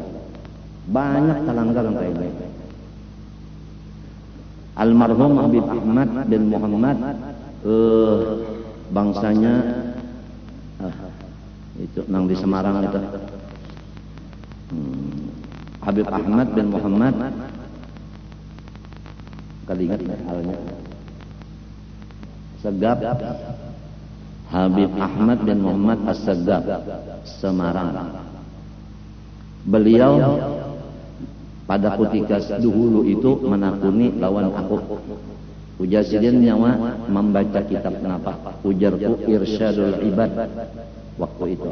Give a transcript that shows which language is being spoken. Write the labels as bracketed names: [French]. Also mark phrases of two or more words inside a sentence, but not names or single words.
[Indonesian] Banyak terlanggar yang kayak ini. Almarhum Habib Ahmad bin Muhammad, bangsanya itu nang di Semarang itu. Habib Ahmad bin Muhammad, kali ingat halnya Segap, Habib Ahmad bin Muhammad As-Segap, Semarang. [Banjar] Beliau pada ketika dahulu itu menakuni lawan aku. Ujar sidin nyawa membaca kitab kenapa? Ujarku Irsyadul Ibad waktu itu.